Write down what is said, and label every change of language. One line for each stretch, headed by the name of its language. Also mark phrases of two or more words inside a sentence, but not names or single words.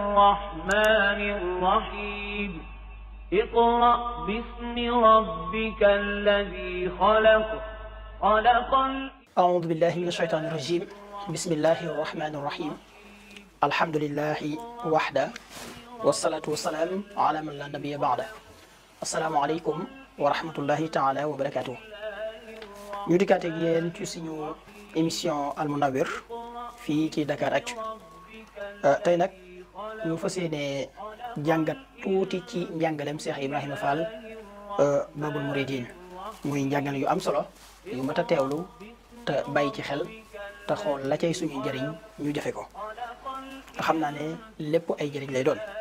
Arabic: الرحمن الرحيم اقرأ باسم ربك الذي خلق أعوذ بالله من الشيطان الرجيم بسم الله الرحمن الرحيم الحمد لله وحده والصلاة والسلام على من لا نبي بعده السلام عليكم ورحمة الله تعالى وبركاته.
Wolof: ñu dikkaat ak yéen ci suñu émission Al Mounawir fii ci Dakaractu tey nag ñu fas yéene jàngat tuuti ci njàngalem Cheikh Ibrahima Fall Babul Mouridine muy njàngale yu am solo yu mat a teewlu te bàyyi ci xel te xool la cay suñu njëriñ ñu jëfe ko te xam naa ne lépp ay njëriñ lay doon.